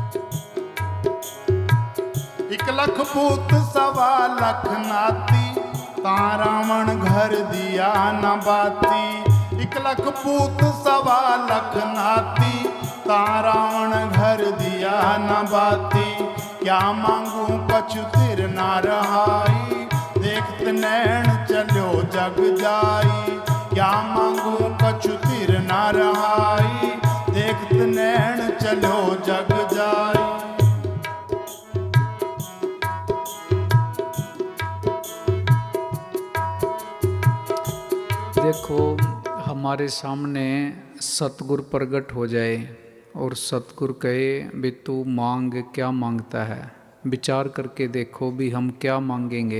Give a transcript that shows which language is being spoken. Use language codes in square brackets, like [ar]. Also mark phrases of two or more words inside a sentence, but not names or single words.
[hi] एक लख पूत सवा लख नाती, ता रावण घर दिया न बाती। 1 लख पूत 1.25 लख नाती, ता रावण घर दिया न बाती। क्या मांगू कछु तिर ना रहाई, देखत नैण चलो जग जाई। क्या मांगू कछु तिर ना रहाई, देखत नैण चलो जग जाई। देखो, हमारे सामने सतगुरु प्रकट हो जाए और सतगुरु कहे भी तू मांग, क्या मांगता है, विचार करके देखो भी हम क्या मांगेंगे।